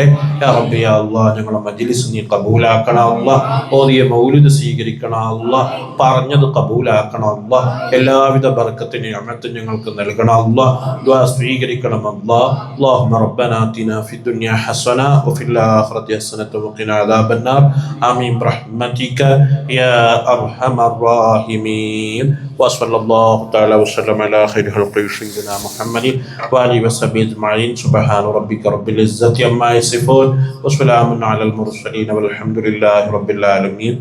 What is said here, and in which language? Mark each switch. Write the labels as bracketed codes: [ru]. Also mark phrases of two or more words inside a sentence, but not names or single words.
[ar] يا ربي يا الله [ml] ഞങ്ങളുടെ മജ്ലിസ് നീ കബൂലാക്കണം അല്ലാഹ്. ഓതിയ മൗലിദ് സ്വീകരിക്കണം അല്ലാഹ്. പറഞ്ഞത് കബൂലാക്കണം അല്ലാഹ്. എല്ലാവിധ ബർക്കത്തിനും നിഅമത്തും ഞങ്ങൾക്ക് നൽകണം അല്ലാഹ്. ദുആ സ്വീകരിക്കണം [ar] അല്ലാഹ്. اللهم ربنا آتنا في الدنيا حسنة وفي الآخرة حسنة وقنا عذاب النار آمين برحمتك يا أرحم الراحمين. وصلى الله تعالى وسلم على خير خلق سيدنا محمد وآله وصحبه أجمعين. سبحان ربك رب العزة عما يصفون وسلام على المرسلين والحمد لله رب العالمين.